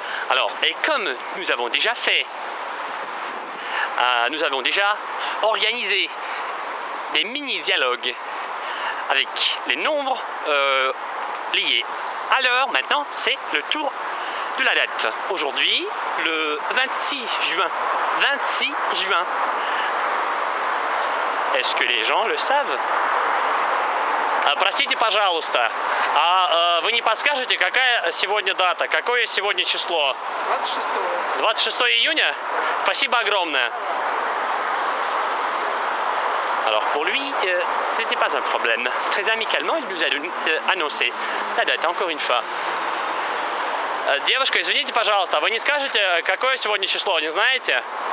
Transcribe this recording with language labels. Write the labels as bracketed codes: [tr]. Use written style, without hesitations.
[fr] Alors, et comme nous avons déjà fait, nous avons déjà organisé des mini-dialogues avec les nombres liés à l'heure. Maintenant, c'est le tour de la date. Aujourd'hui, le 26 juin. 26 juin. Est-ce que les gens le savent? [ru] Простите, пожалуйста, вы не подскажете, какая сегодня дата? Какое сегодня число? 26 июня? Спасибо огромное. [fr] Alors pour lui, ce n'était pas un problème. Très amicalement, il nous a annoncé la date, encore une fois. [ru] Девушка, извините, пожалуйста, вы не скажете, какое сегодня число, не знаете?